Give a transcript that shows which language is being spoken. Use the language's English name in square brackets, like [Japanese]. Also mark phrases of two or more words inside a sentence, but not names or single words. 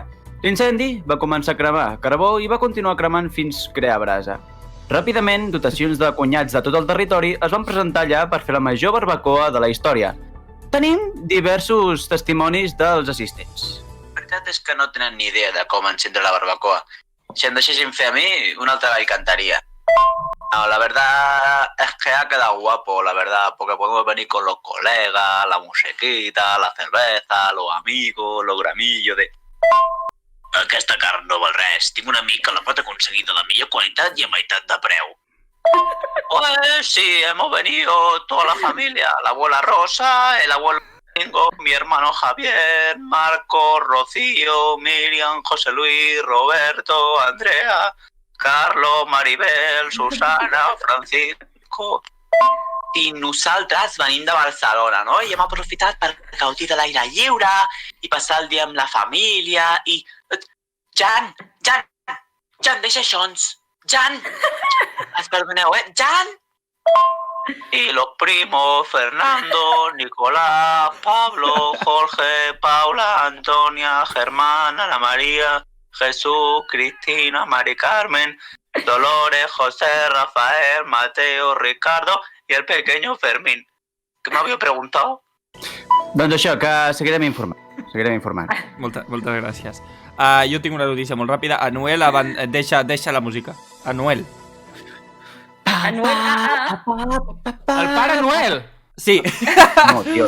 [Catalan] L'incendi va començar a cremar carbó i va continuar cremant fins crear brasa. Ràpidament, dotacions de cunyats de tot el territori es van presentar allà per fer la major barbacoa de la història. Tenim diversos testimonis dels assistents. La veritat és que no tenen ni idea de com encendre la barbacoa. Si em deixessin fer a mi, una altra la cantaría. [Spanish] No, la verdad es que ha quedado guapo, la verdad, porque podemos venir con los colegas, la musiquita, la cerveza, los amigos, los gramillos de... [Catalan] Aquesta carn no val res. Tinc un amic que la pot aconseguir de la millor qualitat i a meitat de preu. [Spanish] Pues sí, hemos venido toda la familia, la abuela Rosa, el abuelo Domingo, mi hermano Javier, Marco, Rocío, Miriam, José Luis, Roberto, Andrea, Carlos, Maribel, Susana, Francisco... [Catalan] I nosaltres venim de Barcelona, no? I hem aprofitat per gaudir de l'aire lliure i passar el dia amb la família i... Jan, deixa això, Jan! Perdoneu, Jan! [Spanish] Y los primos, Fernando, Nicolás, Pablo, Jorge, Paula, Antonia, Germán, Ana María, Jesús, Cristina, Mari Carmen, Dolores, José, Rafael, Mateo, Ricardo y el pequeño Fermín. ¿Qué me había preguntado? [Catalan] Doncs això, que seguirem informant. Moltes gràcies. Jo tinc una notícia molt ràpida. Anuel, deixa la música. Anuel. Anuel, El Pare Noel! Sí. No, tio,